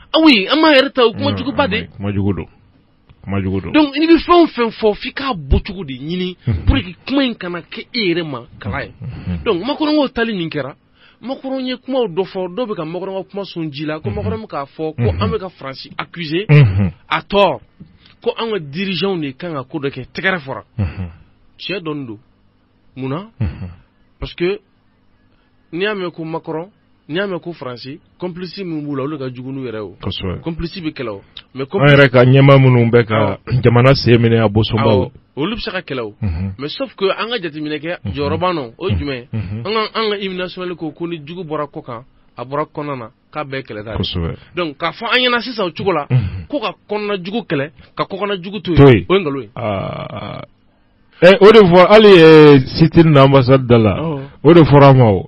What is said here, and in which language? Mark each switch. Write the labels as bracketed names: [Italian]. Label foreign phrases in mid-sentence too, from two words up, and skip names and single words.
[Bambara] oui an m'an yɛrɛ ta o kuma juguba de kuma jugu don donc n'i bɛ fɛn o fɛn fɔ f'i k'a bɔcogo de ɲini pour que kuma in kana kɛ e yɛrɛ ma kala ye donc Makɔrɔnkaw tali min kɛra Makɔrɔn ye kumaw dɔ fɔ dɔw bɛ ka Makɔrɔn ka kuma sɔn ji la ko Makɔrɔn bɛ k'a fɔ ko an bɛ ka Faransi [French] accuser à tort [Bambara] ko an ka dirigeants de kan ka ko dɔ kɛ tɛgɛrɛ fɔra tiɲɛ dɔɔni don munna [French] parce que [Bambara] n'i y'a mɛn ko Makɔrɔn n'i y'a mɛn ko Faransi complice min b'u la olu ka jugu n'u yɛrɛ o complice bɛ kɛlɛ o mais an yɛrɛ ka ɲɛmaa minnu bɛ ka jamana sen minɛ a bosonbaw olu bɛ se ka kɛlɛ o mais [French] sauf que [Bambara] an ka jateminɛ kɛ jɔyɔrɔ b'an na o ye jumɛn ye an ka [French] hymne national [Bambara] ko ni jugu bɔra kɔ kan a bɔra kɔnɔna na k'a bɛɛ kɛlɛ ta donc k'a fɔ an ɲɛna sisan o cogo la ko ka kɔnɔna jugu kɛlɛ ka kɔkɔnɔ jugu to yen o ye nkalon ye o de fɔ hali sitini na ambassade da la o de fɔra ma o